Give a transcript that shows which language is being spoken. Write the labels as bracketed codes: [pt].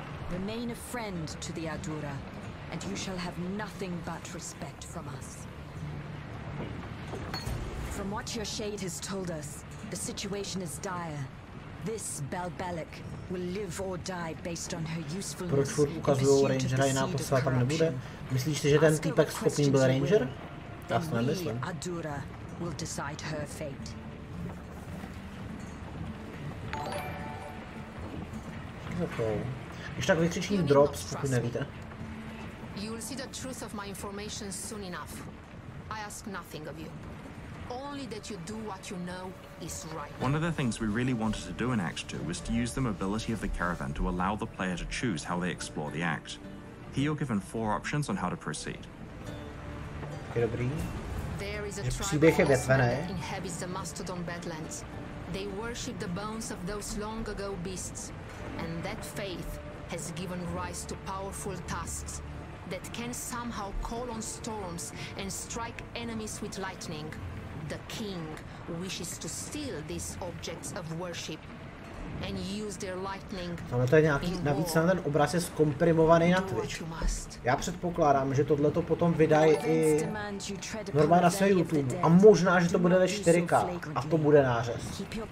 [en] Remain a friend to the Ardura, and you shall have nothing but respect from us. From what your shade has told us, the situation is dire. This Balbalic will live or die based on her usefulness. [cs] Proč furt ukazujou rangera, jiná postava tam nebude? Myslíš si, že ten týpek schopný byl ranger? Já si nemyslím. [en] Ardura will decide her fate. [cs] Když tak vykřičník drops, pokud nevíte. [en] You'll see the truth of my information soon enough. I ask nothing of you. Only that you do what you know is right. One of the things we really wanted to do in Act 2 was to use the mobility of the caravan to allow the player to choose how they explore the act. Here you're given 4 options on how to proceed. [cs] Dobrý. [en] There is a [cs] příběh je větvený. [en] Inhabits the Mastodon Badlands. They worship the bones of those long ago beasts, and that faith has given rise to powerful tasks that can somehow call on storms and strike enemies with lightning. The king wishes to steal these objects of worship and use their lightning. [cs] Ale to je nějaký, navíc ten obraz je zkomprimovaný na Twitch. Já předpokládám, že tohleto potom vydají i normálně na svém YouTube. A možná, že to bude ve 4K a to bude nářez.